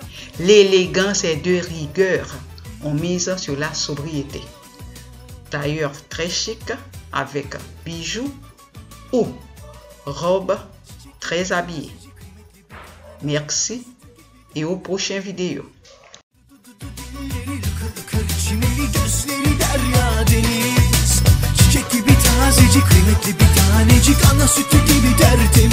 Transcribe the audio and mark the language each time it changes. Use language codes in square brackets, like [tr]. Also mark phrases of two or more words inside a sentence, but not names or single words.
[fr] L'élégance est de rigueur, on mise sur la sobriété. Tailleur très chic avec bijoux ou robe très habillée. Merci et aux prochaines vidéos. [tr] Çiçek gibi tazecik, kıymetli bir tanecik, ana sütü gibi derdin.